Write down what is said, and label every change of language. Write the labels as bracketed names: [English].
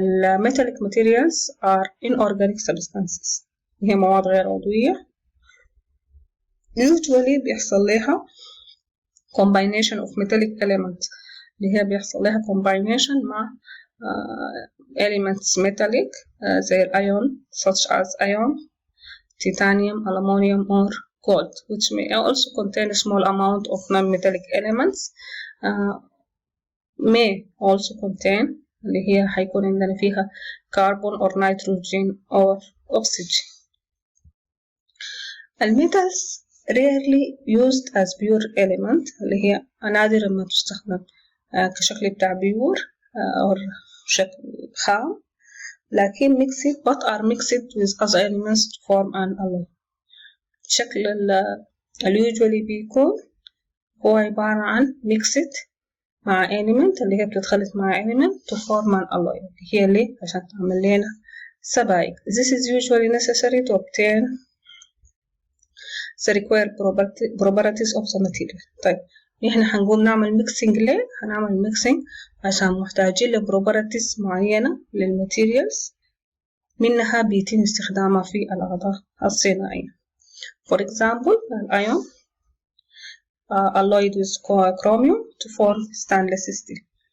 [Arabic] الميتاليك [English] materials are inorganic substances [Arabic] هي مواد غير عضوية. [English] usually [Arabic] بيحصل لها [English] combination of metallic elements [Arabic] اللي هي بيحصل لها [English] combination مع elements metallic [Arabic] زي الأيون [English] such as iron, titanium, aluminum or gold which may also contain a small amount of non-metallic elements may also contain [Arabic] اللي هي حيكون عندنا فيها [English] carbon or nitrogen or oxygen. الميتالز rarely used as pure element [Arabic] اللي هي نادرا ما تستخدم كشكل بتاع بيور أو شكل خام لكن [English] mixed but are mixed with other elements to form an alloy. [Arabic] شكل [English] usually [Arabic] بيكون هو عبارة عن mixed مع element اللي هي بتتخلط مع element [English] to form an alloy [Arabic] اللي هي ليه عشان تعمل لنا سبائك. [English] This is usually necessary to obtain the required properties of the material. [Arabic] طيب نحن هنقوم نعمل mixing ليه؟ هنعمل mixing عشان محتاجين ل properties معينة للماتيريالز منها بيتم استخدامها في الأعضاء الصناعية. [English] For example, iron alloyed with chromium to form stainless steel.